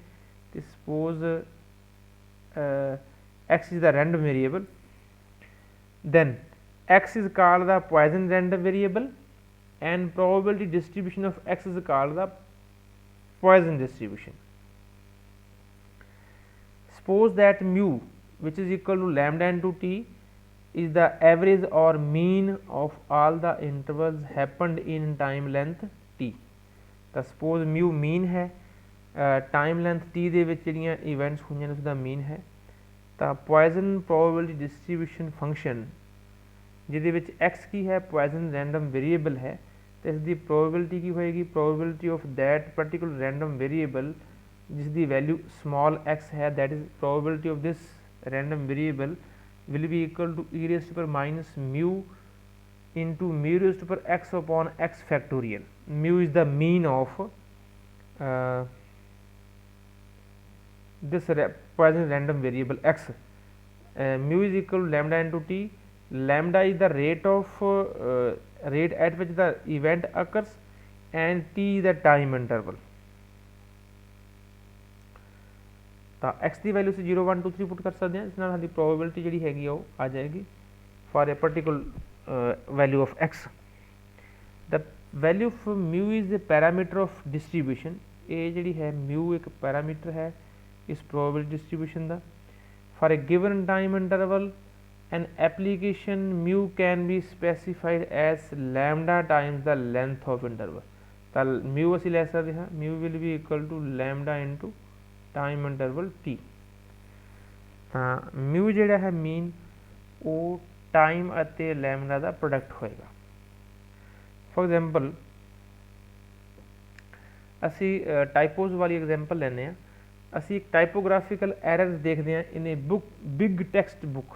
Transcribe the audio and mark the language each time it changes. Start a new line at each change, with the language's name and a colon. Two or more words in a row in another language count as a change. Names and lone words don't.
English: तो suppose X is the random variable, then X is called the Poisson random variable and probability distribution of X is called the Poisson distribution. suppose that mu which is equal to lambda into t is the average or mean of all the intervals happened in time length टी।
Punjabi: ਤਾਂ ਸਪੋਜ਼ ਮਿਊ ਮੀਨ ਹੈ,
English: time length
Punjabi: ਟੀ ਦੇ ਵਿੱਚ ਜਿਹੜੀਆਂ ਇਵੈਂਟਸ ਹੋਈਆਂ ਨੇ ਉਸਦਾ ਮੀਨ ਹੈ। ਤਾਂ
English: Poisson probability distribution function
Punjabi: ਜਿਹਦੇ ਵਿੱਚ ਐਕਸ ਕੀ ਹੈ,
English: Poisson random variable
Punjabi: ਹੈ, ਤੇ ਇਸ ਦੀ ਪ੍ਰੋਬੇਬਿਲਿਟੀ ਕੀ ਹੋਏਗੀ,
English: probability of that particular random variable
Punjabi: ਜਿਸ ਦੀ ਵੈਲਿਊ ਸਮਾਲ x ਹੈ,
English: that is probability of this random variable will be equal to e raised to power minus mu into mu raised to power x upon x factorial. Mu is the mean of this Poisson random variable x. Mu is equal to lambda into t. Lambda is the rate of rate at which the event occurs and t is the time interval.
Punjabi: ਤਾਂ x ਦੀ ਵੈਲਿਊ ਅਸੀਂ 0 1 2 3 ਪੁੱਟ ਕਰ ਸਕਦੇ ਹਾਂ, ਇਸ ਨਾਲ ਸਾਡੀ ਪ੍ਰੋਬੇਬਿਲਿਟੀ ਜਿਹੜੀ ਹੈਗੀ ਆ ਉਹ ਆ ਜਾਏਗੀ
English: for a particular value of x. the value of mu is the parameter of distribution.
Punjabi: ਇਹ ਜਿਹੜੀ ਹੈ mu ਇੱਕ ਪੈਰਾਮੀਟਰ ਹੈ ਇਸ
English: probability distribution
Punjabi: ਦਾ।
English: for a given time interval an application mu can be specified as lambda times the length of interval.
Punjabi: ਤਾਂ mu ਅਸੀਂ ਲੈ ਸਕਦੇ ਹਾਂ,
English: mu will be equal to lambda into time interval T.
Punjabi: ਤਾਂ ਮਿਊ ਜਿਹੜਾ ਹੈ ਮੀਨ ਉਹ ਟਾਈਮ ਅਤੇ ਲੈਮਡਾ ਦਾ ਪ੍ਰੋਡਕਟ ਹੋਏਗਾ।
English: for example
Punjabi: ਅਸੀਂ ਟਾਈਪੋਜ਼ ਵਾਲੀ ਐਗਜ਼ਾਮਪਲ ਲੈਂਦੇ ਹਾਂ। ਅਸੀਂ ਇੱਕ
English: typographical errors
Punjabi: ਦੇਖਦੇ ਹਾਂ
English: in a book, big text book.